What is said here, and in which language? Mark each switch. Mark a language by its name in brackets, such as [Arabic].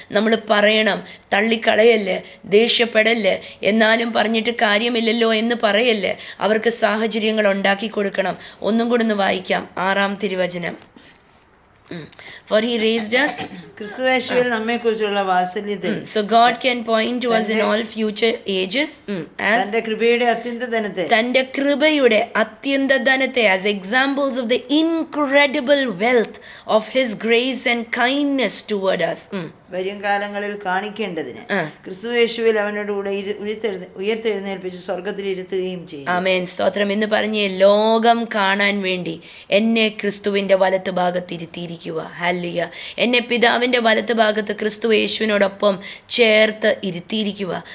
[Malayalam] നമ്മൾ പറയണം, തള്ളിക്കളയല്ലേ, ദേഷ്യപ്പെടല്ലേ, എന്നാലും പറഞ്ഞിട്ട് കാര്യമില്ലല്ലോ എന്ന് പറയല്ലേ. അവർക്ക് സാഹചര്യങ്ങൾ ഉണ്ടാക്കി കൊടുക്കണം. ഒന്നും കൂടെ ഒന്ന് വായിക്കാം. 6-ാം തിരുവചനം. [English] For he raised us. [Malayalam] ക്രിസ്തുയേശുവിൽ നമ്മെക്കുറിച്ചുള്ള വാത്സല്യത്തിൽ. [English] So God can point to us in all future ages as [Malayalam] തന്റെ കൃപയുടെ അത്യന്തധനത്തെ. തന്റെ കൃപയുടെ അത്യന്തധനത്തെ [English] as examples of the incredible wealth of his grace and kindness toward us. [Malayalam] വരും കാലങ്ങളിൽ കാണിക്കേണ്ടതിന് ക്രിസ്തുയേശുവിൽ അവനോടുകൂടെ ഉയർത്തെഴുന്നേൽപ്പിച്ച് സ്വർഗത്തിൽ ഇരുത്തുകയും ചെയ്യും. ആമേൻ. സ്തോത്രം. എന്ന് പറഞ്ഞ് ലോകം കാണാൻ വേണ്ടി എന്നെ ക്രിസ്തുവിൻ്റെ വലത്ത് ഭാഗത്ത് ഇരുത്തിയിരിക്കുക. ഹല്ലേലൂയ. എന്നെ പിതാവിൻ്റെ വലത്ത് ഭാഗത്ത് ക്രിസ്തു യേശുവിനോടൊപ്പം ചേർത്ത് ഇരുത്തിയിരിക്കുക.